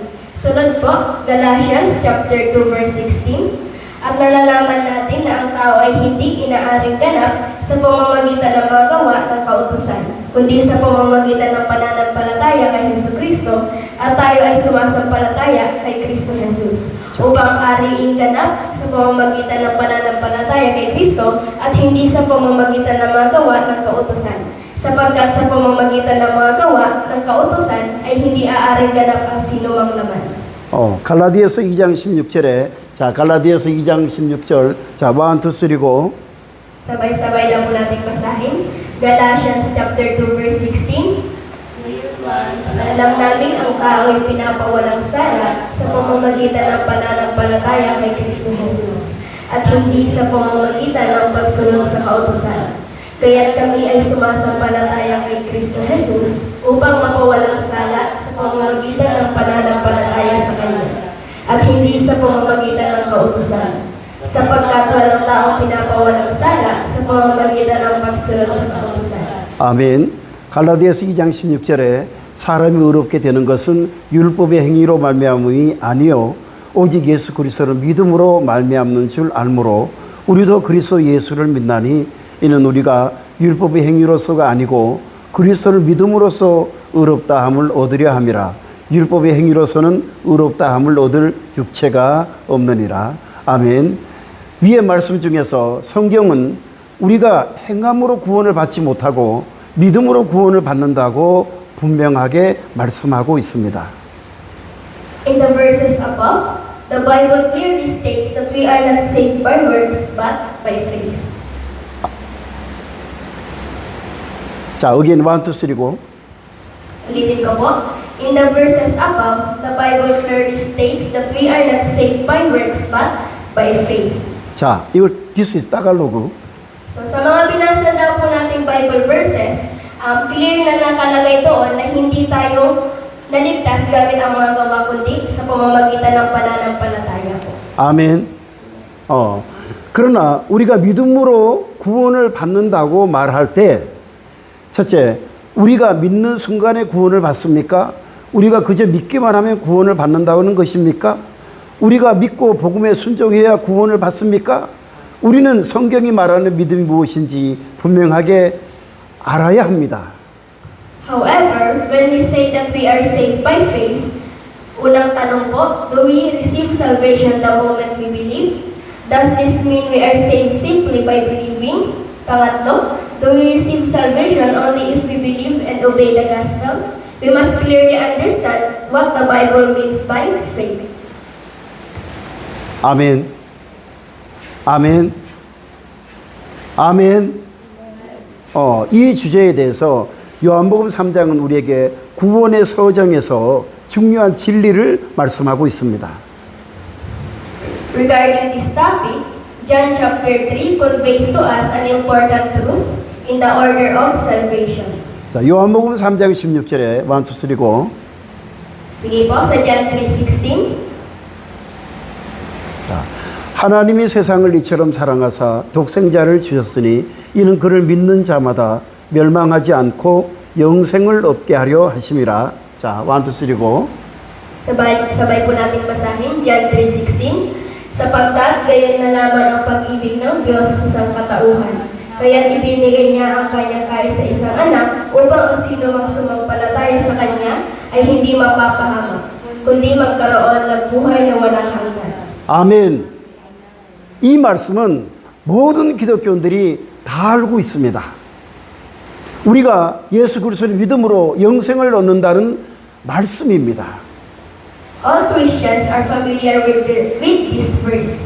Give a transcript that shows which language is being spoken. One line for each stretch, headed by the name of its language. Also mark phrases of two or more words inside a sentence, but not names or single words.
Filipino: Sunod po,
English: Galatians chapter 2 verse 16,
Filipino: at nalalaman natin na ang tao ay hindi inaaring ganap sa pamamagitan ng mga gawa ng kautusan, kundi sa pamamagitan ng pananampalataya kay Jesucristo, at tayo ay sumasampalataya kay Kristo Jesus, upang ariing ganap sa pamamagitan ng pananampalataya kay Kristo at hindi sa pamamagitan ng mga gawa ng kautusan. Sapagkat sa pamamagitan ng mga gawa ng kautusan ay hindi aaring ganap ang sinumang laman.
Korean: 갈라디아서 2장 16절에 자, 갈라디아서 2장 16절 자, 1, 2, 3고
Filipino: Sabay-sabay lang po natin basahin.
English: Galatians chapter 2 verse 16.
Filipino: Alam namin ang tao ay pinapawalang sala sa pamamagitan ng pananampalataya kay Kristo Jesus at hindi sa pamamagitan ng pagsunod sa kautusan. Kaya't kami ay sumasampalataya kay Kristo Jesus upang mapawalang sala sa pamamagitan ng pananampalataya sa Kanya at hindi sa pamamagitan ng kautusan. Sapagkat walang taong pinapawalang sala sa pamamagitan ng pagsunod sa kautusan.
Korean: 아멘. 갈라디아서 2장 16절에 사람이 의롭게 되는 것은 율법의 행위로 말미암음이 아니요 오직 예수 그리스도를 믿음으로 말미암는 줄 알므로 우리도 그리스도 예수를 믿나니 이는 우리가 율법의 행위로서가 아니고 그리스도를 믿음으로써 의롭다 함을 얻으려 함이라. 율법의 행위로서는 의롭다 함을 얻을 육체가 없느니라. 아멘. 위의 말씀 중에서 성경은 우리가 행함으로 구원을 받지 못하고 믿음으로 구원을 받는다고 분명하게 말씀하고 있습니다.
English: In the verses above, the Bible clearly states that we are not saved by works but by faith.
Korean: 자, again 1, 2, 3고.
Filipino: Ulitin ko po.
English: In the verses above, the Bible clearly states that we are not saved by works but by faith.
Korean: 자, 이거
English: this is Tagalog.
Filipino: So sa mga binasa daw po nating
English: Bible verses,
Filipino: clear na nakalagay doon na hindi tayo naligtas gamit ang mga gawa kundi sa pamamagitan ng pananampalataya po.
Korean: 아멘. 그러나 우리가 믿음으로 구원을 받는다고 말할 때 첫째, 우리가 믿는 순간에 구원을 받습니까? 우리가 그저 믿기만 하면 구원을 받는다는 것입니까? 우리가 믿고 복음에 순종해야 구원을 받습니까? 우리는 성경이 말하는 믿음이 무엇인지 분명하게 알아야 합니다.
English: However, when we say that we are saved by faith,
Filipino: unang tanong po,
English: do we receive salvation the moment we believe? Does this mean we are saved simply by believing? Pangatlo, do we receive salvation only if we believe and obey the gospel? We must clearly understand what the Bible means by faith.
Korean: 아멘. 아멘. 아멘. 이 주제에 대해서 요한복음 3장은 우리에게 구원의 서정에서 중요한 진리를 말씀하고 있습니다.
English: Regarding this topic, John chapter 3 conveys to us an important truth in the order of salvation.
Korean: 자, 요한복음 3장 16절에 1, 2, 3고.
Filipino: Sige po, sa John 3:16.
Korean: 자, 하나님이 세상을 이처럼 사랑하사 독생자를 주셨으니 이는 그를 믿는 자마다 멸망하지 않고 영생을 얻게 하려 하심이라. 자, 1, 2, 3고.
Filipino: Sabay po natin basahin, John 3:16. Sapagkat gayon na lamang ang pag-ibig ng Diyos sa sangkatauhan. Kaya't ibinigay niya ang kanyang kaisa-isang anak upang ang sino mang sumampalataya sa kanya ay hindi mapapahamak, kundi magkaroon ng buhay na walang hanggan.
Korean: 아멘. 이 말씀은 모든 기독교인들이 다 알고 있습니다. 우리가 예수 그리스도를 믿음으로 영생을 얻는다는 말씀입니다.
English: All Christians are familiar with this verse.